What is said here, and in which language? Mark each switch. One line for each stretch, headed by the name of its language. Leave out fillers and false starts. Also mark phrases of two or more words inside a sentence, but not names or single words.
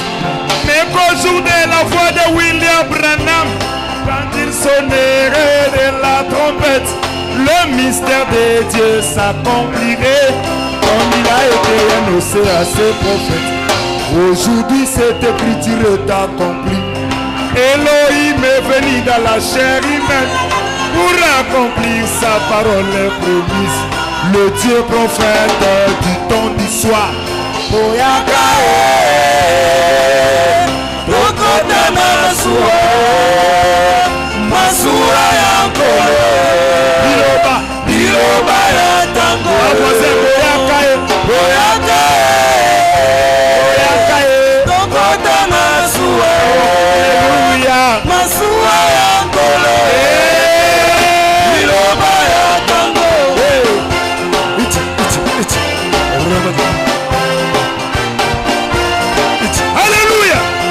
French: Mais qu'au jour de la voix de William Branham, quand il sonnerait de la trompette, le mystère de Dieu s'accomplirait comme il a été annoncé à ses prophètes. Aujourd'hui cette écriture est accomplie. Elohim est venu dans la chair humaine pour accomplir sa parole promise. Le Dieu prophète du temps du soir.
Lingala: Oyakae, Tokota Masura, Masura Yankole, Biloba, Biloba Yatango, Oyakae, Oyakae, Oyakae, Tokota Masura, Alléluia, Masura Yankole, Biloba Yatango, Alléluia.